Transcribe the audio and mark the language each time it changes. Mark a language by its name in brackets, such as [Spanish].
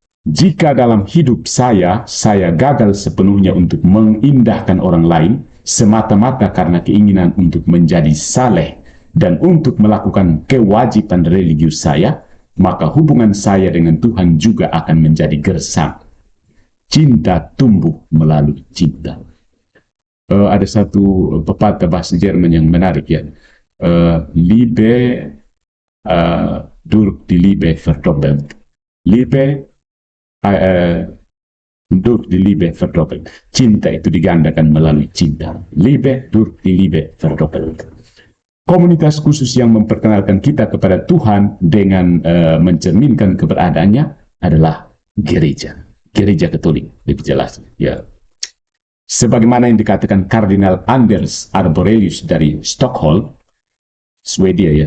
[Indonesian] Jika dalam hidup saya gagal sepenuhnya untuk mengindahkan orang lain, semata-mata karena keinginan untuk menjadi saleh dan untuk melakukan kewajiban religius saya, maka hubungan saya dengan Tuhan juga akan menjadi gersang. Cinta tumbuh melalui cinta. Ada satu pepatah bahasa Jerman yang menarik ya. [German] Liebe durch die Liebe verdoppelt. Liebe durch die Liebe verdoppelt. [Indonesian] Cinta itu digandakan melalui cinta. [German] Liebe durch die Liebe verdoppelt. [Indonesian] Komunitas khusus yang memperkenalkan kita kepada Tuhan dengan mencerminkan keberadaannya adalah gereja. Gereja Katolik, lebih jelas. Ya. Sebagaimana yang dikatakan Kardinal Anders Arborelius dari Stockholm, Swedia ya.